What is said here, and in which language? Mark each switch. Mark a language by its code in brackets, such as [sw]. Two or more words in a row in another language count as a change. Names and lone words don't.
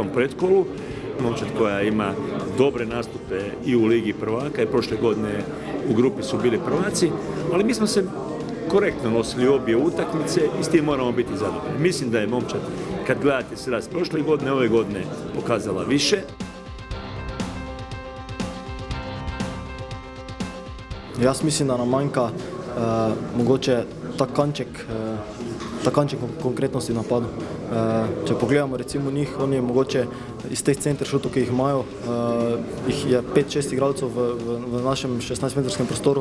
[hr] pretkolu, momčad koja ima dobre nastupe i u Ligi prvaka i prošle godine u grupi su bili prvaci, ali mi smo se korektno nosili obje utakmice i s tim moramo biti zadovoljni. Mislim da je momčad, kad gledate se raz prošle godine, ove godine pokazala više. [sl] Jaz mislim, da nam manjka mogoče ta kanček konkretnosti v napadu. Če pogledamo recimo njih, oni mogoče iz teh center šutov, ki jih imajo, jih je 5-6 igralcev v našem 16-metrskem prostoru.